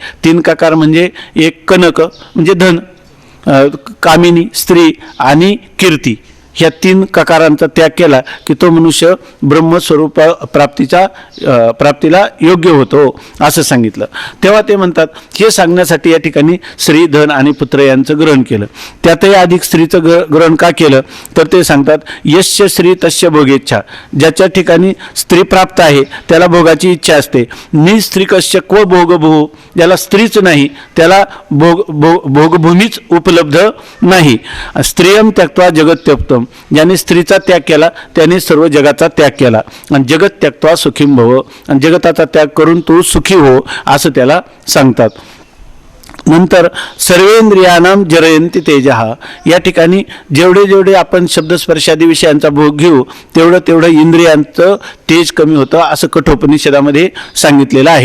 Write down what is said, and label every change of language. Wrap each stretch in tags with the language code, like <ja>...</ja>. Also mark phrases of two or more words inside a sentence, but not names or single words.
<mr>तीन ककार म्हणजे एक कनक म्हणजे धन कामिनी स्त्री आणि कीर्ती ह्या तीन ककारांचा त्याग केला की तो मनुष्य ब्रह्मस्वरूप प्राप्तीला योग्य होतो असं सांगितलं. तेव्हा ते म्हणतात हे सांगण्यासाठी या ठिकाणी स्त्री धन आणि पुत्र यांचं ग्रहण केलं. त्यातही अधिक स्त्रीचं ग्रहण का केलं तर ते सांगतात</mr> <sa>यस्य स्त्री तस्य भोगेच्छा.</sa> <mr>ज्याच्या ठिकाणी स्त्री प्राप्त आहे त्याला भोगाची इच्छा असते.</mr> <sa>निस्त्रीकस्य क्व भोगभू</sa> <mr>ज्याला स्त्रीच नाही त्याला भोगभूमीच उपलब्ध नाही.</mr> <sa>स्त्रियम त्यक्त्वा जगत त्यक्तम</sa> <mr>ज्याने स्त्रीचा त्याग केला त्याने सर्व जगाचा त्याग केला. आणि</mr> <sa>जगत त्यक्त्वा सुखीम भव</sa> <mr>आणि जगताचा त्याग करून तू सुखी हो असं त्याला सांगतात. नंतर</mr> <sa>सर्वेंद्रियानाम जरयंती तेजः</sa> <mr>या ठिकाणी जेवढे जेवढे आपण शब्दस्पर्शादी विषयांचा भोग घेऊ तेवढं तेवढं इंद्रियांचं तेज कमी होतं असं कठोपनिषदामध्ये सांगितलेलं आहे.</mr>